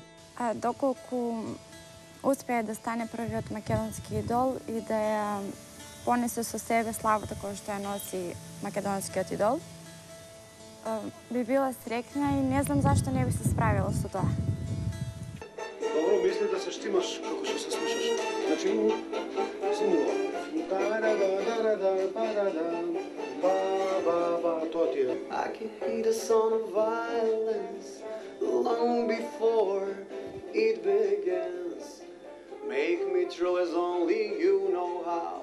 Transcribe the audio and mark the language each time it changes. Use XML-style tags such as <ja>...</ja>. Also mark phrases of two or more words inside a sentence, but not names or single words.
<mk>Доколку успее да стане првиот македонски идол и да ја понесе со себе славата која што ја носи македонскиот идол, би била среќна и не знам зашто не би се справила со тоа. Добро, мисли да се штимаш како што се слушаш. Значи, симуло. Тоа ти е.</mk> <en>I can hear the sound of violence long before it begins. Make me true as only you know how.</en>